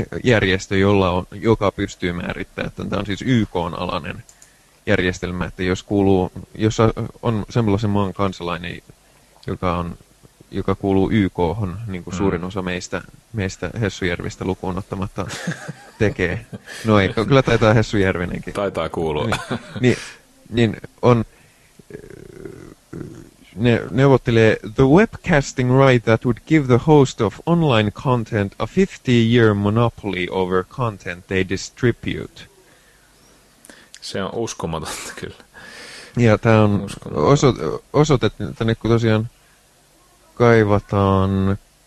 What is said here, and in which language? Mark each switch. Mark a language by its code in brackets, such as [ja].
[fi] järjestö, joka pystyy määrittämään, että tämä on siis YK-alainen järjestelmä, että jos on semmoisen maan kansalainen, joka kuuluu YK:hon, niin kuin suurin osa meistä Hessujärvistä lukuun ottamatta tekee. No ei, kyllä taitaa Hessujärvinenkin. Taitaa kuulua. Niin on, ne neuvottelee, [en] the webcasting right that would give the host of online content a 50-year monopoly over content they distribute. [fi] Se on uskomatonta kyllä. Ja tämä on osoitettu tänne, kun tosiaan kaivataan